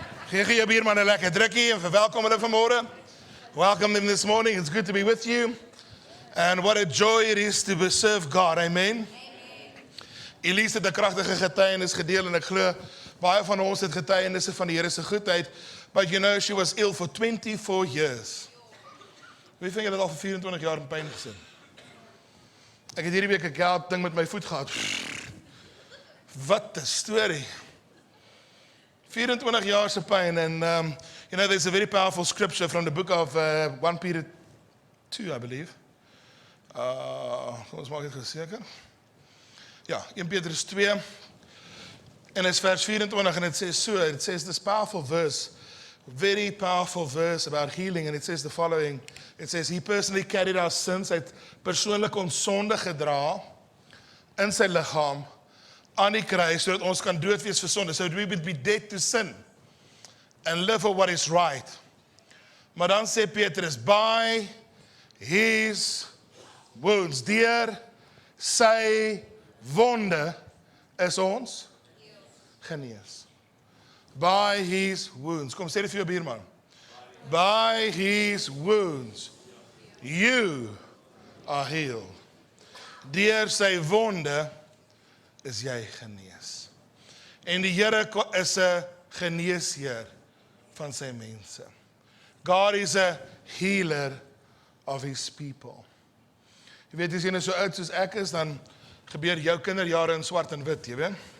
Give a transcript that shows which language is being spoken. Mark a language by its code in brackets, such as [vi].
[af] Gee jou bierman 'n lekker drukkie en verwelkom hulle vanmôre. [en] Welcome them this morning. It's good to be with you. And what a joy it is to serve God. Amen. [af] Elise het 'n kragtige getuienis gedeel en ek glo baie van ons het getuienisse van die Here se goedheid. [en] But you know, she was ill for 24 years. [af] Wie van julle het al vir 24 jaar in pyn gesit? Ek het hierdie week 'n gout ding met my voet gehad. Wat 'n storie. 24 jaar se pyn [en] and you know, there's a very powerful scripture from the book of 1 Peter 2, I believe. [af] Kom ons maak dit geseker. Ja, 1 Petrus 2 en is vers 24 en [en] it says this powerful verse, very powerful verse about healing, and it says the following. It says, he personally carried our sins, [af] hy het persoonlik ons sonde gedra in sy liggaam aan die kruis, sodat ons kan dood wees vir sonde, [en] so that we would be dead to sin and live for what is right. [af] Maar dan sê Petrus, [en] by his wounds, [af] deur sy wonde is ons genees. [en] By his wounds. [af] Kom sê dit vir jou buurman. [en] By his wounds, you are healed. [af] Deur sy wonde is jy genees. En die Here is 'n geneesheer van sy mense. [en] God is a healer of his people. [af] Jy weet, as jy nou so oud soos ek is, dan gebeur jou kinderjare in swart en wit, jy weet.